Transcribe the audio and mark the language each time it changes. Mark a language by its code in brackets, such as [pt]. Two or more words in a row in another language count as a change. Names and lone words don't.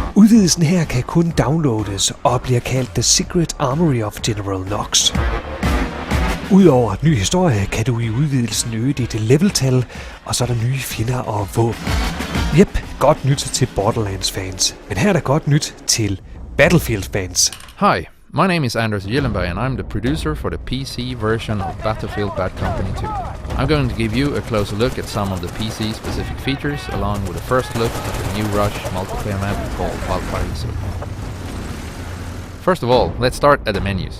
[da] Udvidelsen her kan kun downloades og bliver kaldt The Secret Armory of General Knox. Udover ny historie kan du i udvidelsen øge dit leveltal, og så er der nye fjender og våben. Jep, godt nyt til Borderlands-fans, men her er der godt nyt til Battlefield-fans. [en] Hi, my name is Anders Gyllenberg and I'm the producer for the PC version of Battlefield Bad Company 2. I'm going to give you a closer look at some of the PC-specific features, along with a first look at the new Rush multiplayer map called Valkyrie. First of all, let's start at the menus.